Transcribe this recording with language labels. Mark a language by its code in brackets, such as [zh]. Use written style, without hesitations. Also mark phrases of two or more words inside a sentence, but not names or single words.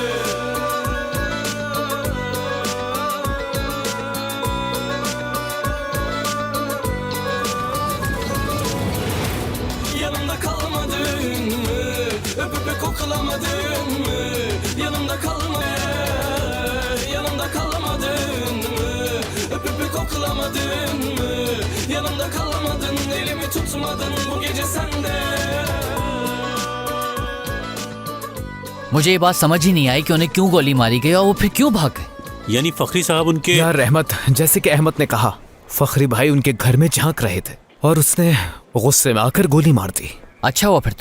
[tr] Yanımda kalmadın mı? Öpüp koklamadın mı? Yanımda yanımda kalamadın mı? Öpüp koklamadın mı? Yanımda kalamadın, elimi tutmadın bu gece sende. [hi] मुझे ये बात समझ ही नहीं आई कि उन्हें क्यों गोली मारी गई और वो फिर क्यों भाग गए। यानी फखरी साहब उनके... यार रहमत, जैसे कि अहमद ने कहा, फखरी भाई उनके घर में झांक रहे थे और उसने गुस्से में आकर गोली मार दी। अच्छा हुआ फिर तो।